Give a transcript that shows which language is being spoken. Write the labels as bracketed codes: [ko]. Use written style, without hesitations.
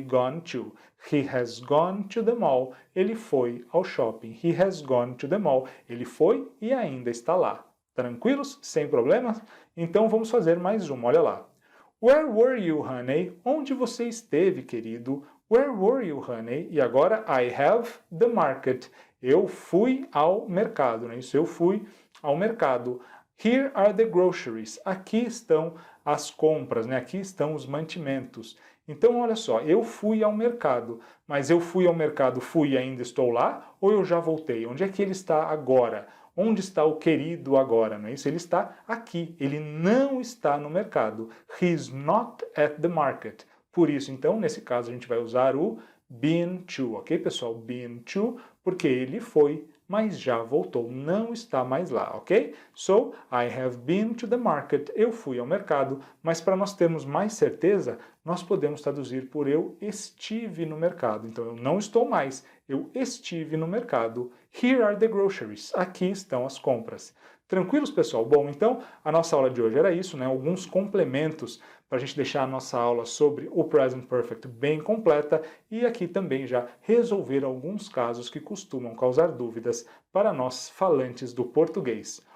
[en] Gone to. He has gone to the mall. [pt] Ele foi ao shopping. [en] He has gone to the mall. [pt] Ele foi e ainda está lá. Tranquilos? Sem problemas? Então vamos fazer mais uma, olha lá. [en] Where were you, honey? [pt] Onde você esteve, querido? [en] Where were you, honey? [pt] E agora, [en] I have the market. [pt] Eu fui ao mercado, não é isso? Eu fui ao mercado. [en] Here are the groceries. [pt] Aqui estão as compras, né? Aqui estão os mantimentos. Então, olha só, eu fui ao mercado, mas eu fui ao mercado, fui e ainda estou lá, ou eu já voltei? Onde é que ele está agora? Onde está o querido agora, não é isso? Ele está aqui, ele não está no mercado. [en] He's not at the market. [pt] Por isso, então, nesse caso, a gente vai usar o been to, ok, pessoal? Been to, porque ele foi, mas já voltou, não está mais lá, ok? [en] So, I have been to the market. [pt] Eu fui ao mercado, mas para nós termos mais certeza, nós podemos traduzir por eu estive no mercado. Então, eu não estou mais, eu estive no mercado. Here are the groceries. Aqui estão as compras. Tranquilos, pessoal? Bom, então, a nossa aula de hoje era isso, né? Alguns complementos para a gente deixar a nossa aula sobre o Present Perfect bem completa e aqui também já resolver alguns casos que costumam causar dúvidas para nós falantes do português.